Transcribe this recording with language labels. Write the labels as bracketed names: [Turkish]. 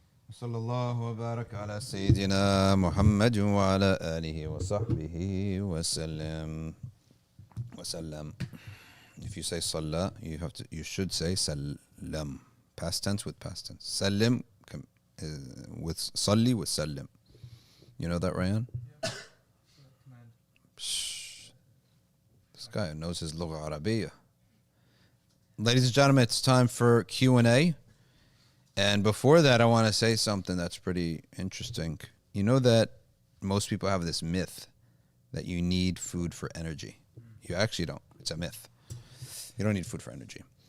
[Arabic] صلى الله وبارك على سيدنا محمد وعلى آله وصحبه وسلم. [English] If you say صلى, you should say سلم. Past tense with past tense. [Arabic] سلم with صلي with سلم. [English] You know that, Ryan? Yeah. This guy knows his [Arabic] لغة عربية. [English] Ladies and gentlemen, it's time for Q&A. And before that, I want to say something that's pretty interesting. You know that most people have this myth that you need food for energy. You actually don't. It's a myth. You don't need food for energy.